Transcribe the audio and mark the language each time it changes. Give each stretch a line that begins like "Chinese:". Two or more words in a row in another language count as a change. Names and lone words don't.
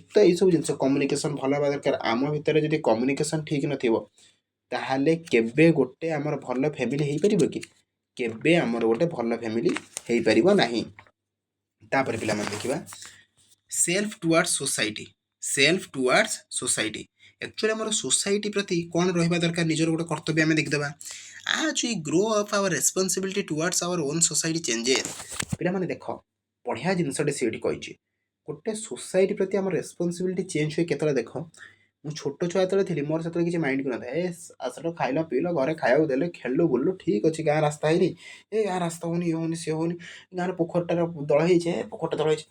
Odia: ତ ଏଇସବୁ ଜିନିଷ, କମ୍ୟୁନିକେସନ୍ ଭଲ ହେବା ଦରକାର। ଆମ ଭିତରେ ଯଦି କମ୍ୟୁନିକେସନ୍ ଠିକ୍ ନଥିବ, ତାହେଲେ କେବେ ଗୋଟେ ଆମର ଭଲ ଫ୍ୟାମିଲି ହେଇପାରିବ କି? କେବେ ଆମର ଗୋଟେ ଭଲ ଫ୍ୟାମିଲି ହେଇପାରିବ ନାହିଁ। ତାପରେ ପିଲାମାନେ ଦେଖିବା
English: self towards society. self towards society,
Odia: ଆକ୍ଚୁଆଲି ଆମର ସୋସାଇଟି ପ୍ରତି କ'ଣ ରହିବା ଦରକାର? ନିଜର ଗୋଟେ କର୍ତ୍ତବ୍ୟ ଆମେ ଦେଖିଦେବା।
English: as we grow up our responsibility towards our own society changes।
Odia: ପିଲାମାନେ ଦେଖ, ବଢ଼ିଆ ଜିନିଷଟେ ସେ ଏଠି କହିଛି। ଗୋଟେ ସୋସାଇଟି ପ୍ରତି ଆମର
English: responsibility change
Odia: ହୁଏ କେତେବେଳେ? ଦେଖ, ମୁଁ ଛୋଟ ଛୁଆ ଯେତେବେଳେ ଥିଲି, ମୋର ସେତେବେଳେ କିଛି ମାଇଣ୍ଡ କରିନଥାଏ। ଆସଲ ଖାଇଲ ପିଇଲ, ଘରେ ଖାଇବାକୁ ଦେଲେ, ଖେଳିଲୁ ବୁଲିଲୁ, ଠିକ୍ ଅଛି। ଗାଁ ରାସ୍ତା ହେଇନି, ଗାଁ ରାସ୍ତା ହେଉନି, ଇଏ ହେଉନି, ସିଏ ହେଉନି, ଗାଁରେ ପୋଖରୀଟାର ଦଳ ହେଇଛି, ପୋଖରୀଟା ଦଳ ହେଇଛି।